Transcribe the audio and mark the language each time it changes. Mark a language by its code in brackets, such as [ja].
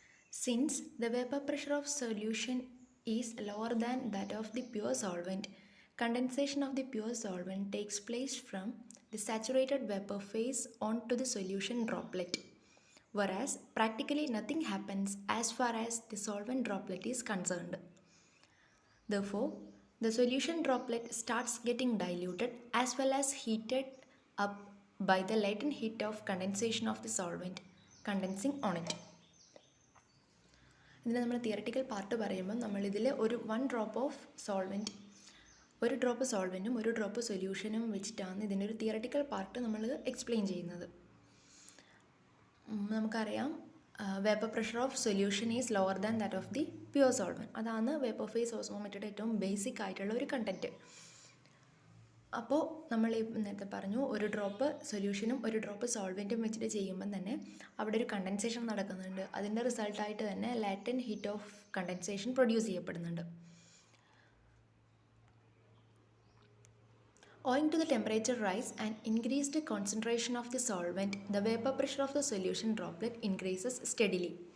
[en] Since the vapor pressure of solution is lower than that of the pure solvent, condensation of the pure solvent takes place from the saturated vapor phase onto the solution droplet, whereas practically nothing happens as far as the solvent droplet is concerned. Therefore, the solution droplet starts getting diluted as well as heated up by the latent heat of condensation of the solvent condensing on it. [ml] ഇതിന് നമ്മൾ theoretical part പറയുമ്പോൾ നമ്മളിതിൽ ഒരു drop സോൾവെൻറ്റും ഒരു drop സൊല്യൂഷനും വെച്ചിട്ടാണ് ഇതിൻ്റെ ഒരു തിയററ്റിക്കൽ പാർട്ട് നമ്മൾ എക്സ്പ്ലെയിൻ ചെയ്യുന്നത്. നമുക്കറിയാം [en] Vapour pressure of solution is lower than that of the pure solvent. [ml] അതാണ് വേപ്പർ ഫേസ് ഓസ്മോമെട്രിയുടെ ഏറ്റവും ബേസിക് ആയിട്ടുള്ള ഒരു കണ്ടൻറ്റ്. അപ്പോൾ നമ്മൾ നേരത്തെ പറഞ്ഞു, ഒരു ഡ്രോപ്പ് സൊല്യൂഷനും ഒരു ഡ്രോപ്പ് സോൾവെൻറ്റും വെച്ചിട്ട് ചെയ്യുമ്പം തന്നെ അവിടെ ഒരു കണ്ടൻസേഷൻ നടക്കുന്നുണ്ട്. അതിൻ്റെ റിസൾട്ടായിട്ട് തന്നെ latent heat of condensation produce ചെയ്യപ്പെടുന്നുണ്ട്. [en] Owing to the temperature rise and increased concentration of the solvent, the vapor pressure of the solution droplet increases steadily.